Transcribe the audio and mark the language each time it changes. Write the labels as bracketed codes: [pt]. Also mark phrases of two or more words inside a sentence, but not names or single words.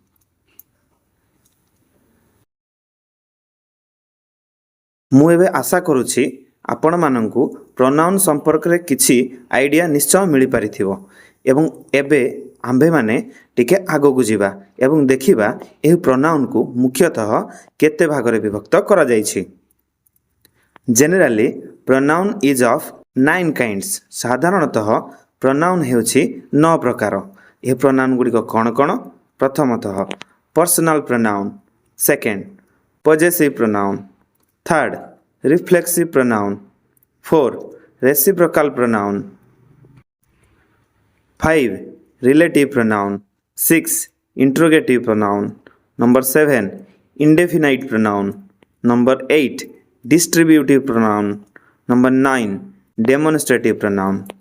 [or] ମୁଁ ଏବେ ଆଶା କରୁଛି ଆପଣମାନଙ୍କୁ ପ୍ରୋନାଉନ୍ ସମ୍ପର୍କରେ କିଛି ଆଇଡ଼ିଆ ନିଶ୍ଚୟ ମିଳିପାରିଥିବ ଏବଂ ଏବେ ଆମ୍ଭେମାନେ ଟିକେ ଆଗକୁ ଯିବା ଏବଂ ଦେଖିବା ଏହି ପ୍ରୋନାଉନ୍କୁ ମୁଖ୍ୟତଃ କେତେ ଭାଗରେ ବିଭକ୍ତ କରାଯାଇଛି। [en] Generally pronoun is of 9 kinds. [or] ସାଧାରଣତଃ ପ୍ରୋନାଉନ୍ ହେଉଛି 9 ପ୍ରକାର। ଏହି ପ୍ରୋନାଉନ୍ ଗୁଡ଼ିକ କ'ଣ କ'ଣ? ପ୍ରଥମତଃ [en] personal pronoun, second possessive pronoun, Third reflexive pronoun, 4 reciprocal pronoun, 5 relative pronoun, 6 interrogative pronoun, number 7 indefinite pronoun, number 8 distributive pronoun, number 9 demonstrative pronoun.